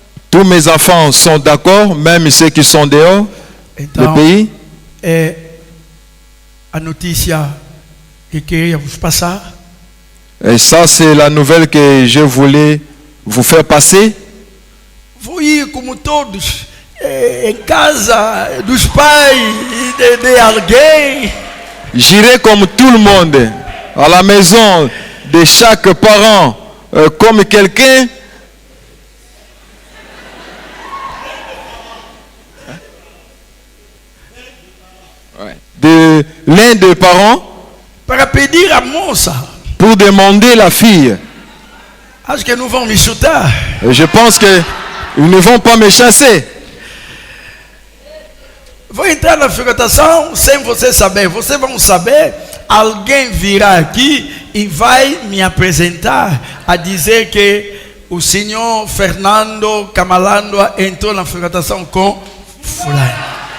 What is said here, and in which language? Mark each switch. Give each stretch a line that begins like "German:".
French: Tous mes enfants sont d'accord, même ceux qui sont dehors
Portuguese: então,
French: du pays.
Portuguese: A notícia que queria vos passar.
French: Et ça, c'est la nouvelle que je voulais vous faire passer.
Portuguese: Vou ir como todos em casa dos pais de alguém.
French: J'irai comme tout le monde à la maison de chaque parent comme quelqu'un. De l'un des parents
Portuguese: para pedir a moça,
French: pour demander la fille,
Portuguese: Acho que não vão me chutar.
French: Je pense qu'ils ne vont pas me chasser.
Portuguese: Vou entrar na frequentação sem você saber. Vocês vão saber. Alguém virá aqui e vai me apresentar a dizer que o senhor Fernando Camalandua entrou na frequentação com fulano.